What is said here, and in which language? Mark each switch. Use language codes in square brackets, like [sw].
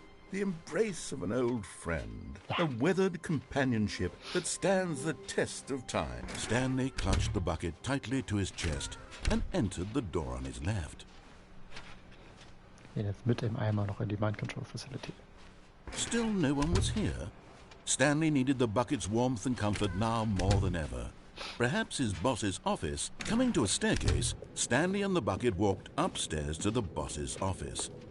[en] The embrace of an old friend, a weathered companionship that stands the test of time. Stanley clutched the bucket tightly to his chest and entered the door on his left. [de] Gehen jetzt mit dem Eimer noch in die Mind Control Facility. [en] Still no one was here. Stanley needed the bucket's warmth and comfort now more than ever. Perhaps his boss's office. Coming to a staircase, Stanley and the bucket walked upstairs to the boss's office.